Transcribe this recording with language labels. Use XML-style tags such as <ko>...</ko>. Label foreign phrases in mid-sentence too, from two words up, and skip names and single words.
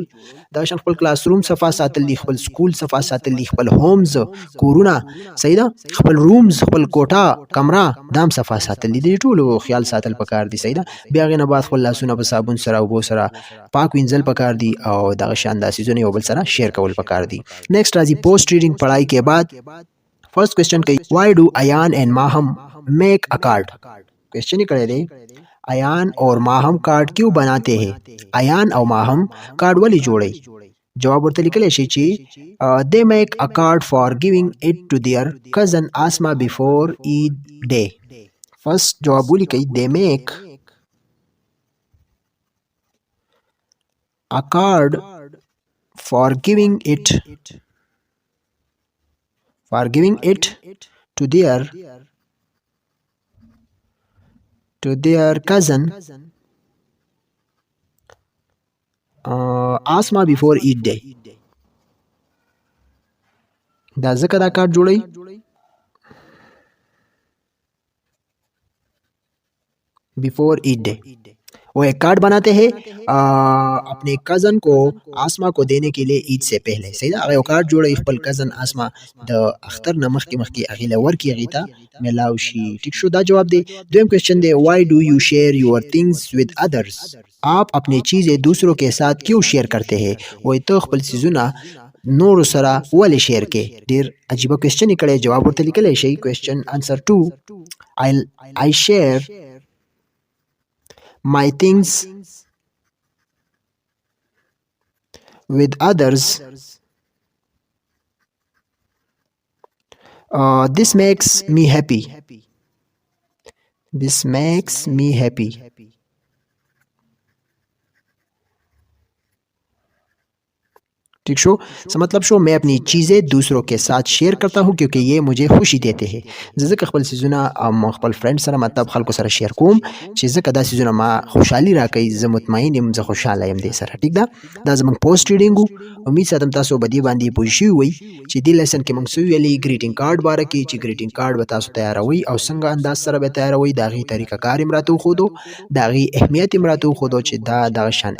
<ps>دغه شان خپل کلاس روم صفا ساتل دي، خپل سکول صفا ساتل دي، خپل هومز کورونه، صحیح ده، خپل رومز، خپل کوټه کمره دا هم صفا ساتل دي. د ټولو خیال ساتل پکار دي. صحیح ده. بیا هغې نه بعد خپل لاسونه په صابون سره اوبو سره پاک وینځل پکار دي او دغه شان دا څیزونه یو بل سره شیر کول پکار دی.</ps> <en>نیکسٹ راځي post reading</en> <ur>پڑھائی کے بعد</ur> <en>first question کوي why do Ayan and Maham make a card.</en> <ur>کوشچن ہی</ur> <ps>کړی دی</ps> <ur>ایان اور ماہم کارڈ کیوں بناتے ہیں؟</ur> <ps>ایان او ماہم کارڈ ولی جوړی؟ جواب ورته لیکلی شي چې</ps> <en>they make a card for giving it to their cousin Asma before Eid day.</en> <ps>فرسٹ جواب ولیکئ</ps> <en>they make a card for giving it to their cousin Asma before Eid day.</en> <ps>دا ځکه دا کارت جوړی</ps> <en>before Eid day.</en> <ur>وہ ایک کارڈ بناتے ہیں اپنے کزن کو آسما کو دینے کے لیے عید سے پہلے.</ur> <ps>صحیح ده. هغه یو کارډ جوړوي خپل کزن آسما د اختر نه مخکې هغې له ورکړي، هغې ته میلاو شي. ټیک شو. دا جواب دی.</ps> <en>دویم کوشچن دی why do you share your things with others.</en> <ur>آپ اپنی چیزیں دوسروں کے ساتھ کیوں شیئر کرتے ہیں؟</ur> <ps>وایي ته خپل څیزونه نورو سره ولې شیئر کې؟ ډېر عجیبه کوشچن یې کړی. جواب ورته لیکلی شئ.</ps> <en>question answer 2 I share my things with others. This makes me happy.</en> <ps>ٹھیک شو. څه مطلب شو؟</ps> <ur>میں اپنی چیزیں دوسروں کے ساتھ شیئر کرتا ہوں کیونکہ یہ مجھے خوشی دیتے ہیں.</ur> <ps>زه ځکه خپل څیزونه خپل فرینډ سره مطلب خلکو سره شیر کوم چې ځکه دا څیزونه ما خوشحالي راکوي، زه مطمئن یم، زه خوشحاله یم دې سره. ټیک ده. دا زموږ پوسټ ریډینګ و. امید ساتم تاسو به دې باندې پوه شوي وئ چې دې لیسن کې موږ څه ویلي</ps> <en>greeting card</en> <ps>باره کې چې</ps> <en>greeting card</en> <ps>به تاسو تیاروئ او څنګه انداز سره به تیاروئ، د هغې طریقه کار یې راته وښودو، د هغې اهمیت یې راته وښودو چې دا دغه شان اهم دی.</ps>